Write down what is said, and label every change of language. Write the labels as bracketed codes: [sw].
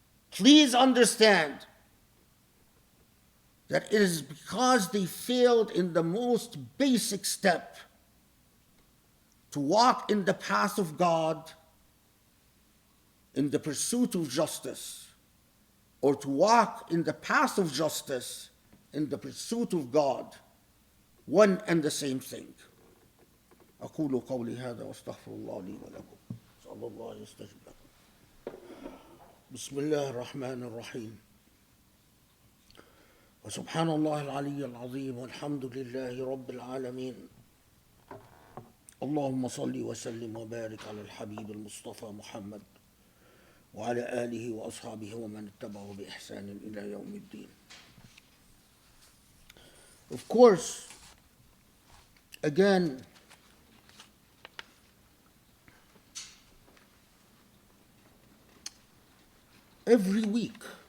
[en] Please understand that it is because they failed in the most basic step to walk in the path of God in the pursuit of justice, or to walk in the path of justice in the pursuit of God, one and the same thing. [ar] أقول قولي هذا واستغفر الله لي ولكم. صلى الله يستجب لكم. بسم الله الرحمن الرحيم. وسبحان الله العلي العظيم والحمد لله رب العالمين. اللهم صل وسلم وبارك على الحبيب المصطفى محمد وعلى آله وأصحابه ومن اتبعه بإحسان إلى يوم الدين. [en] Of course, again, every week